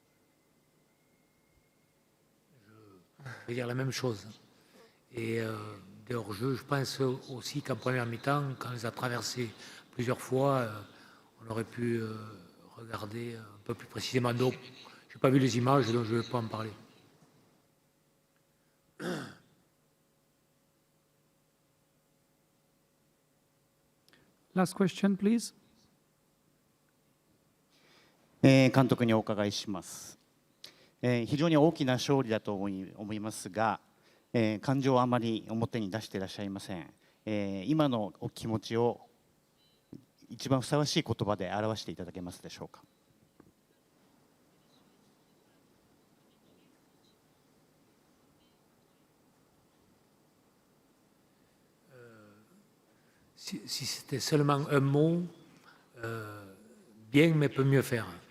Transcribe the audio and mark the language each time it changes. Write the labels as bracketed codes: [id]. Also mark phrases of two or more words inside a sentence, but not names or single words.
[fr] Je vais dire la même chose. Et des hors-jeux. Je pense aussi qu'en première mi-temps, quand on les a traversés plusieurs fois, on aurait pu regarder un peu plus précisément. Donc, je n'ai pas vu les images, donc je ne vais pas en parler. [en] Last question, please. [ja] 監督にお伺いします。非常に大きな勝利だと思いますが、感情をあまり表に出していらっしゃいません。今のお気持ちを一番ふさわしい言葉で表していただけますでしょうか。 [fr] Si c'était seulement un mot, bien, mais peut mieux faire.